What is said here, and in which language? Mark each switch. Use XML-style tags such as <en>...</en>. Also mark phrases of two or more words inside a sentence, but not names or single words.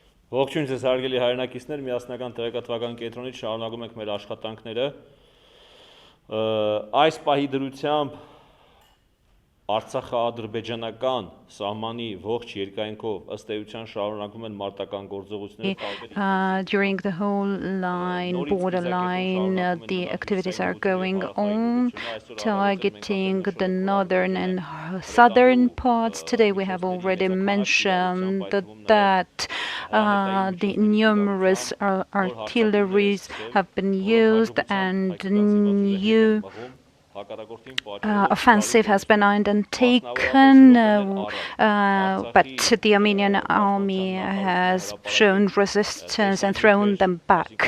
<hy>Ողջույն ձեզ հարգելի հայրենակիցներ, միասնական տեղեկատվական կենտրոնից շարունակում ենք մեր աշխատանքները։ Այս պահի դրությամբ Արցախա-ադրբեջանական սահմանի ողջ երկայնքով ըստ էության շարունակվում են մարտական գործողությունները</hy> <en>during the whole line, borderline, the activities are going on, targeting the northern and southern parts. Today we have already mentioned that the numerous artilleries have been used and new offensive has been undertaken, but the Armenian army has shown resistance and thrown them back.</en>